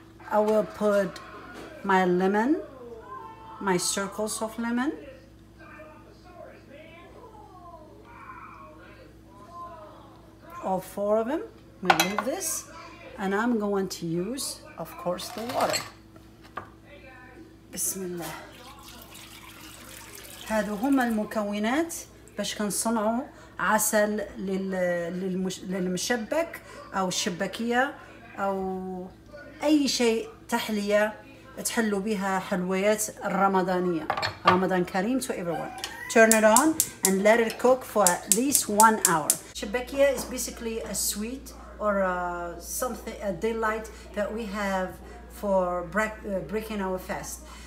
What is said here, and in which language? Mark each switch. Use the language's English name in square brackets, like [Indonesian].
[English] I will put my lemon, my circles of lemon. All 4 of them. We leave this, and I'm going to use, of course, the water. Bismillah. [Arabic] هادو هما المكونات باش كنصنعوا عسل للمشبك او الشباكية او اي شيء تحلية تحلوا بها حلويات الرمضانية. [English] Ramadan Kareem to everyone. Turn it on and let it cook for at least 1 hour. Chebakia is basically a sweet or a delight that we have for breaking our fast.